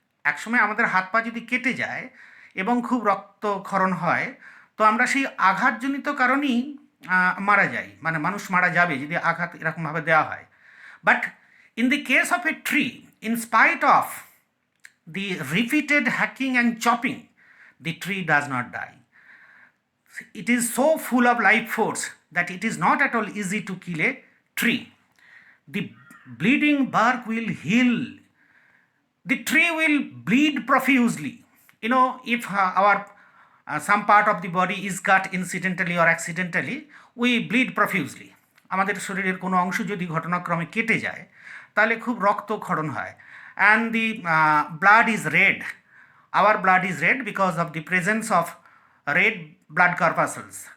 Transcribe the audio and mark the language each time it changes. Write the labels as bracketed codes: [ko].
[bn] একসময় আমাদের হাত পা যদি কেটে যায় এবং খুব রক্তক্ষরণ হয়, তো আমরা সেই আঘাতজনিত কারণেই মারা যাই, মানে মানুষ মারা যাবে যদি আঘাত এরকমভাবে দেওয়া হয়। [en] But in the case of a tree, in spite of the repeated hacking and chopping, the tree does not die. It is so full of life force that it is not at all easy to kill a tree. The bleeding bark will heal. The tree will bleed profusely. If our some part of the body is cut incidentally or accidentally, we bleed profusely. [bn] আমাদের শরীরের কোনো অংশ যদি ঘটনাক্রমে কেটে যায় তাহলে খুব রক্তক্ষরণ হয়, [en] and the blood is red. Our blood is red because of the presence of red blood corpuscles.